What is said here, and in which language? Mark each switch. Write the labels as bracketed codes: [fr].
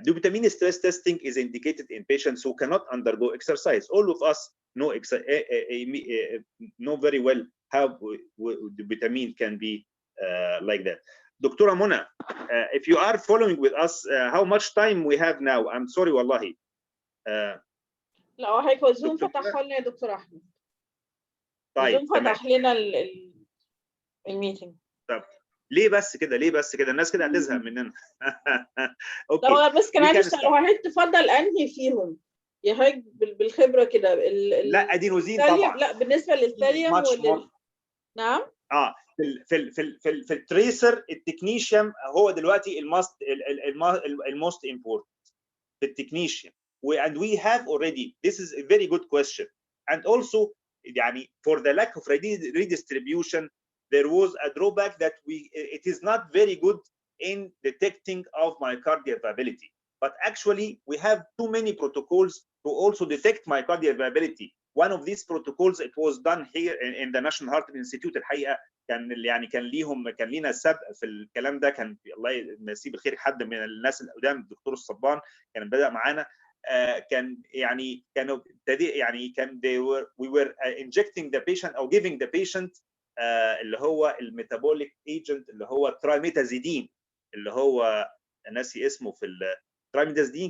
[en] Dobutamine stress testing is indicated in patients who cannot undergo exercise. All of us know very well how dobutamine can be like that. Dr. Mona, if you are following with us, how much time we have now? I'm sorry, wallahi. [ar] لا هو هيك الزوم فتح لنا يا دكتور احمد. طيب الزوم فتح لنا الميتنج. طب ليه بس كده الناس كده هتزهق مننا. اوكي. هو بس كان عايز اسال هل تفضل انهي فيهم؟ يا هيك بالخبره كده لا ادينوزين طبعا. لا بالنسبه للثاليوم نعم. في التريسر التكنيشيوم هو دلوقتي [en] الموست امبورتنت [ar] في التكنيشيوم. [en] And we have already, this is a very good question. And also يعني for the lack of redistribution, there was a drawback that it is not very good in detecting of myocardial viability. But actually we have too many protocols to also detect myocardial viability. One of these protocols, it was done here in the National Heart Institute. [ar] الحقيقه كان لينا سبق في الكلام ده. كان الله يمسيه بالخير حد من الناس القدام، الدكتور الصبان كان بدأ معانا. كان كانوا [en] we were injecting the patient [ar] or giving the patient اللي هو الميتابوليك ايجنت اللي هو ترايميتازيدين، اللي هو ناسي اسمه في الترايميتازيدين.